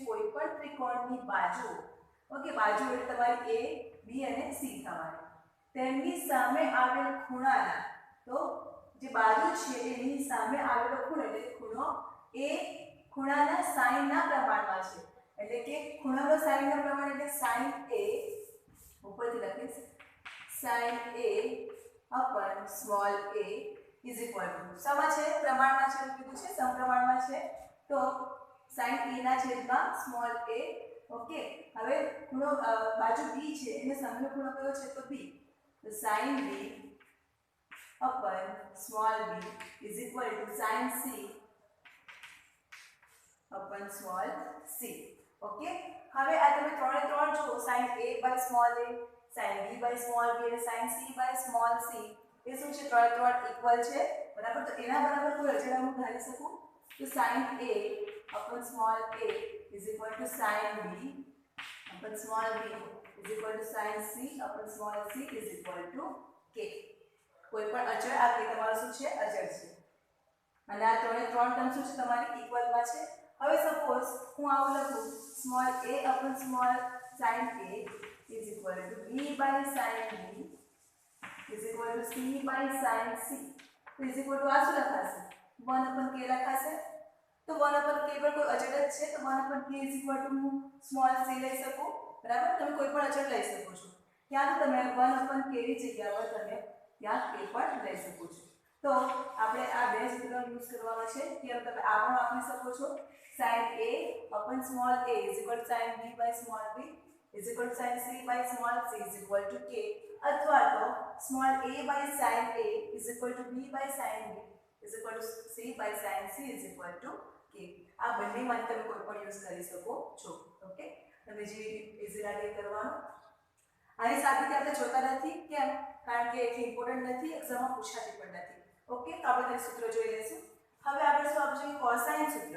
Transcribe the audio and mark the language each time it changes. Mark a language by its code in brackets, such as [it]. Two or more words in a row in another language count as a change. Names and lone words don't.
[gu] કોઈ પણ ત્રિકોણની બાજુ, ઓકે, બાજુ એટલે તમારી A B અને C થવાની, તેમની સામે આવેલ ખૂણાના, તો જે બાજુ છે એની સામે આવેલો ખૂણો એટલે ખૂણો A ખૂણાના સાઇનના પ્રમાણમાં છે, એટલે કે ખૂણાનો સાઇનના પ્રમાણ એટલે sin A, ઉપરથી લખીશ [en] sin A upon small a is equal to [gu] શેમાં છે? પ્રમાણમાં છે, એવું કીધું છે, સમપ્રમાણમાં છે, તો sin A ના છેદમાં [en] small a, [gu] ઓકે। હવે ખૂણો બાજુ B છે એને સામેનો ખૂણો કયો છે? [en] તો B, તો sin B upon small b is equal to sin C upon small c, ઓકે। [gu] હવે આ તમે ત્રણે ત્રણ જો [en] sin A by small a, sin B by small b અને sin C by small c [gu] એ શું છે? ત્રણે ત્રણ ઇક્વલ છે, બરાબર। તો એના બરાબર કોઈ અચળાંક હું ધારી શકું તો [en] sin A upon small a is equal to sin B upon small b is equal to sin C upon small c is equal to k। [gu] કોઈ પણ અચળ આ કે તમારું શું છે? અચળ છે, અને આ ત્રણે ત્રણ ટર્મ શું છે? તમારી ઇક્વલમાં છે। હવે સપોઝ હું આવું લખું [en] small a upon small sin a is equal to b by sin b is equal to c by sin c is equal to [gu] આ શું લખાશે? [en] 1 upon k [gu] લખાશે। તો [en] 1 upon k [gu] પર કોઈ અચળ જ છે તો [en] 1 upon k is equal to [gu] હું સ્મોલ c લઈ શકું, બરાબર। તમે કોઈ પણ અચળ લઈ શકો છો, ત્યાં તો તમે [en] 1 upon k [gu] ની જગ્યા પર તમે ત્યાં k પણ લઈ શકો છો। તો આપણે આ બે સૂત્રનો યુઝ કરવાનો છે, કે તમે આ પણ વાપરી શકો છો, [en] sin a upon small a is equal to sin b by small b is equal to sin c by small c is equal to k, [gu] અથવા તો [en] small a by sin a is equal to b by sin b is equal to c by sin c is equal to k। [gu] આ બંનેમાં તમે કોઈ પણ યુઝ કરી શકો છો, ઓકે। તમે જે ઇઝી લાગે કરવાનું। આની સાથે આપણે જોતા નથી, કેમ? કારણ કે એ ઇમ્પોર્ટન્ટ નથી, એક્ઝામમાં પૂછાતી પણ નથી, ઓકે। તો આપણે તે સૂત્ર જોઈ લઈશું। હવે આપણે શું આપશે? કોસાઇન સૂત્ર।